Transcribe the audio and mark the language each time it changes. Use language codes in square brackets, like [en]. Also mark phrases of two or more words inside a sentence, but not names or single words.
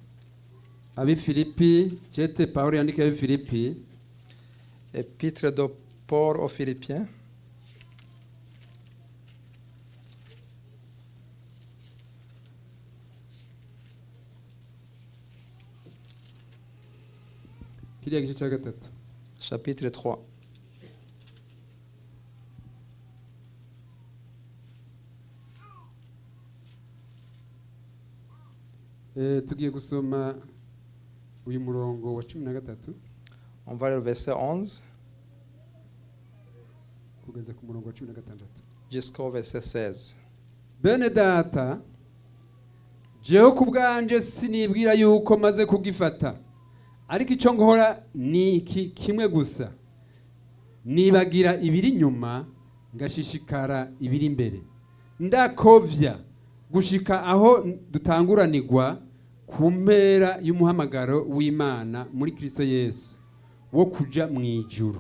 [fr] Épître de Paul aux Philippiens. Chapitre 3. [rw] Tugiye gusoma uyu murongo wa 13. [fr] On va le verset 11 [rw] kugeza ku murongo wa 16 [fr] jusqu'au verset 16. [rn] Bene data, jewe kubwanje sinibwira yuko maze kugifata, ariko icyo ngora ni kimwe gusa, nibagira ibiri nyuma ngashishikara ibiri imbere, ndakovya gushika aho dutanguranirwa ku mpera y'umuhamagaro w'Imana muri Kristo Yesu wo kuja mu ijuru.